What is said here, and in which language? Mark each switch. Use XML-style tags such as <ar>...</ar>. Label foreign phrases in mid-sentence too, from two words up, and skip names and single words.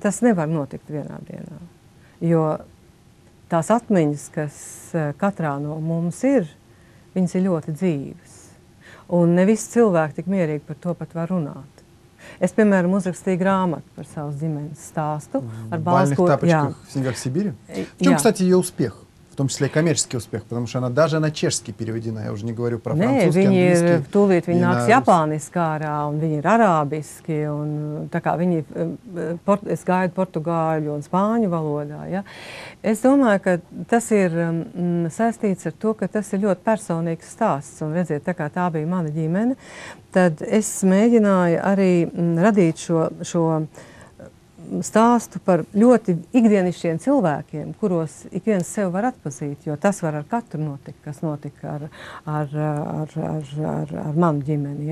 <lv>Tas nevar notikt vienā dienā, jo tās atmiņas, kas katrā no mums ir, viņas ir ļoti dzīves. Un ne visi cilvēki tik mierīgi par to pat var runāt. Es, piemēram, uzrakstīju grāmatu par savas ģimenes stāstu.</lv> <ru>В бальных тапочках в снегах Сибири? В чем, кстати, ее успех? В том числе и коммерческий успех, потому что она даже на чешский переведена. Я уже не говорю про французский, английский.</ru> <lv>Tūlīt viņi nāks japāniski ārā, un viņi ir arābiski, un tā kā viņi, es gaidu portugāļu un spāņu valodā, ja. Es domāju, ka tas ir saistīts ar to, ka tas ir ļoti personīgs stāsts, un redziet, tā kā tā bija mana ģimene, tad es mēģināju arī radīt šo stāstu par ļoti ikdienišķiem cilvēkiem, kuros ik viens sev var atpazīt, jo tas var ar katru notikt, kas notika ar manu ģimeni.</lv>